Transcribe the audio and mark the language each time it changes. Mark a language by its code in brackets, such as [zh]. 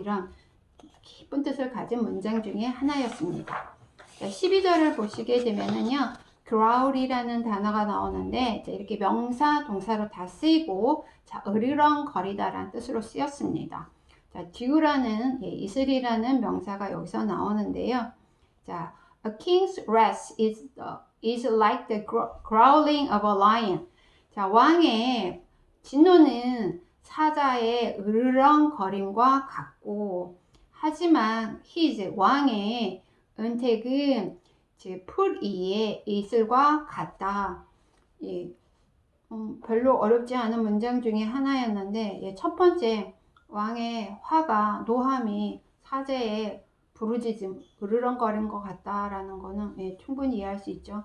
[ko] 이런 깊은 뜻을 가진 문장 중에 하나였습니다. 자, 12절을 보시게 되면은요. growl이라는 단어가 나오는데 자, 이렇게 명사, 동사로 다 쓰이고 자, 으르렁거리다라는 뜻으로 쓰였습니다. 자, due라는 이슬이라는 명사가 여기서 나오는데요. [en] 자, a king's wrath is like the growling of a lion. [ko] 자, 왕의 진노는 사자의 으르렁거림과 같고 하지만 his 왕의 은택은 풀 위의 이슬과 같다. 예, 별로 어렵지 않은 문장 중에 하나였는데 예, 첫 번째 왕의 화가 노함이 사자의 부르짖음, 으르렁거린 것 같다라는 거는 예, 충분히 이해할 수 있죠.